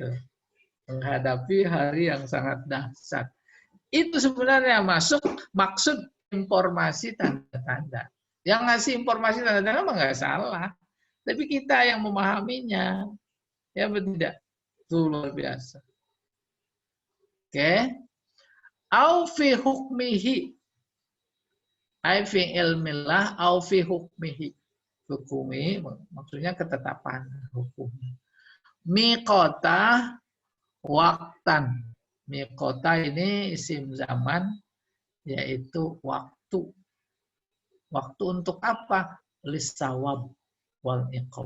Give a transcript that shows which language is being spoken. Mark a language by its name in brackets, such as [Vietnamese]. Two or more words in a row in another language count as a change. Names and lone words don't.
[Indonesian] Menghadapi hari yang sangat dahsyat. Itu sebenarnya maksud informasi tanda-tanda. Yang ngasih informasi tanda-tanda memang nggak salah. Tapi kita yang memahaminya. Ya betul tidak? Itu luar biasa. Oke. [Arabic] أو في حكمه. أي في علم الله أو في حكمه. [Indonesian] Hukumi maksudnya ketetapan hukum. [Arabic] ميقاتا وقتا. [Indonesian] Miqota ini [Arabic] اسم زمان, [Indonesian] yaitu waktu. Waktu untuk apa? [Arabic] للثواب والعقاب.